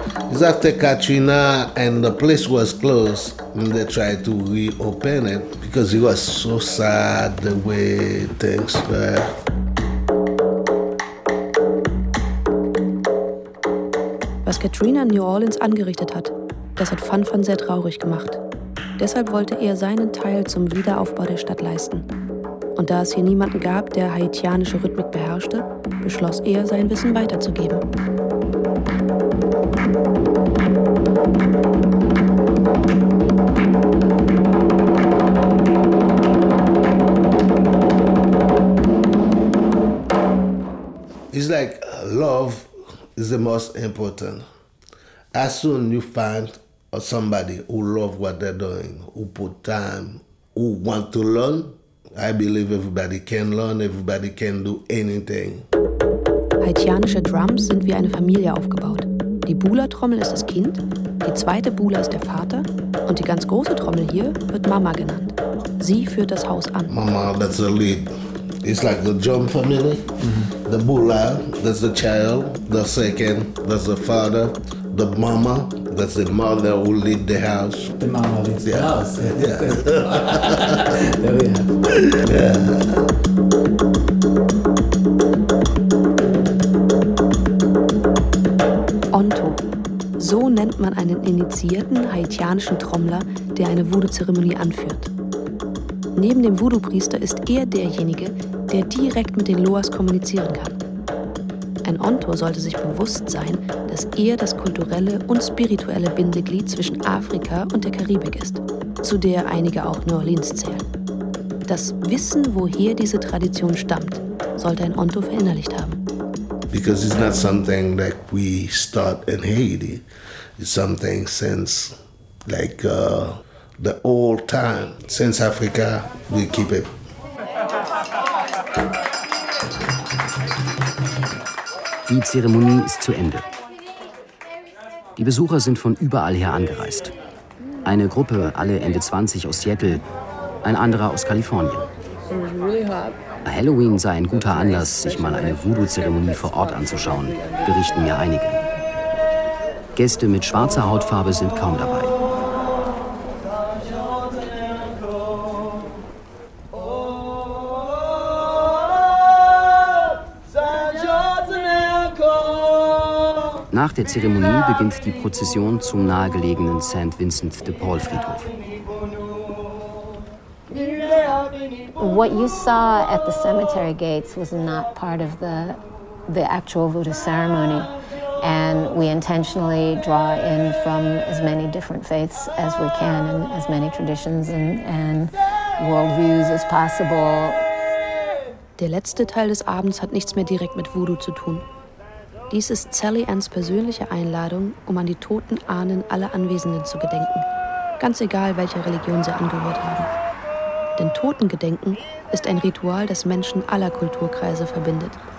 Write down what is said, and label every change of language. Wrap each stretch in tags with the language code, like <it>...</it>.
<en>It's after Katrina and the place was closed. And they tried to reopen it because it was so sad the way things were.</en> <de>Was Katrina in New Orleans angerichtet hat, das hat Fanfan sehr traurig gemacht. Deshalb wollte er seinen Teil zum Wiederaufbau der Stadt leisten. Und da es hier niemanden gab, der haitianische Rhythmik beherrschte, beschloss er, sein Wissen weiterzugeben.</de> <en>It's like love is the most important. As soon you find somebody who loves what they're doing, who put time, who want to learn, I believe everybody can learn, everybody can do anything.</en> <de>Haitianische Drums sind wie eine Familie aufgebaut. Die Bula-Trommel ist das Kind, die zweite Bula ist der Vater und die ganz große Trommel hier wird Mama genannt. Sie führt das Haus an.</de> <en>Mama, that's the lead. It's like the drum family. Mm-hmm. The Bula, that's the child. The second, that's the father. The mama, that's the mother who lead the house. The mama leads the house. Yeah. There we are. Yeah. Onto.</en> <de>So nennt man einen initiierten haitianischen Trommler, der eine Voodoo-Zeremonie anführt. Neben dem Voodoo-Priester ist er derjenige, der direkt mit den Loas kommunizieren kann. Ein Onto sollte sich bewusst sein, dass er das kulturelle und spirituelle Bindeglied zwischen Afrika und der Karibik ist, zu der einige auch New Orleans zählen. Das Wissen, woher diese Tradition stammt, sollte ein Onto verinnerlicht haben.</de> <en>Because it's not something like we start in Haiti. It's something since like the old time, since Africa, we keep it.</en> <de>Die Zeremonie ist zu Ende. Die Besucher sind von überall her angereist. Eine Gruppe, alle Ende 20 aus Seattle, ein anderer aus Kalifornien. Halloween sei ein guter Anlass, sich mal eine Voodoo-Zeremonie vor Ort anzuschauen, berichten mir einige. Gäste mit schwarzer Hautfarbe sind kaum dabei. Nach der Zeremonie beginnt die Prozession zum nahegelegenen St. Vincent de Paul Friedhof.</de> <en>What you saw at the cemetery gates was not part of the actual Voodoo ceremony, and we intentionally draw in from as many different faiths as we can and as many traditions and worldviews as possible.</en> <de>Der letzte Teil des Abends hat nichts mehr direkt mit Voodoo zu tun. Dies ist Sally Anns persönliche Einladung, um an die toten Ahnen aller Anwesenden zu gedenken. Ganz egal, welcher Religion sie angehört haben. Denn Totengedenken ist ein Ritual, das Menschen aller Kulturkreise verbindet.</de>